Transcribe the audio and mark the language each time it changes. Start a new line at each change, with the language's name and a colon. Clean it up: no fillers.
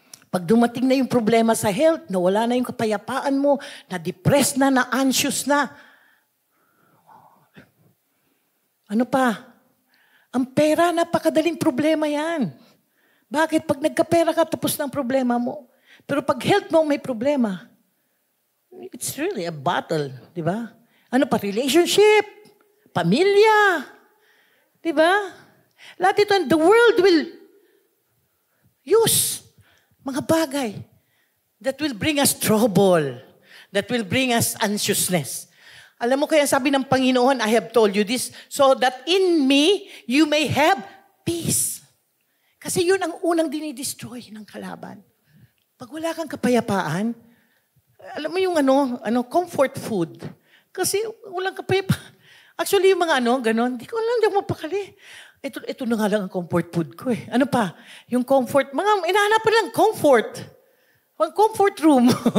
Filipino: Pag dumating na yung problema sa health, nawala na yung kapayapaan mo, na-depressed na, na-anxious na, ano pa? Ang pera, napakadaling problema yan. Bakit? Pag nagkapera ka, tapos na ang problema mo. Pero pag health mo may problema, it's really a battle. Di ba? Ano pa? Relationship, pamilya. Di ba?
English: Lahat ito, the world will use mga bagay that will bring us trouble, that will bring us anxiousness. Alam mo kaya sabi ng Panginoon, I have told you this, so that in me, you may have peace.
Filipino: Kasi yun ang unang dinidestroy ng kalaban. Pag wala kang kapayapaan, alam mo yung comfort food. Kasi walang kapayapaan. Actually, yung mga ganon, di ko lang mapakali. Ito na nga lang ang comfort food ko eh. Ano pa? Yung comfort, inahanap pa lang comfort. Ang comfort room.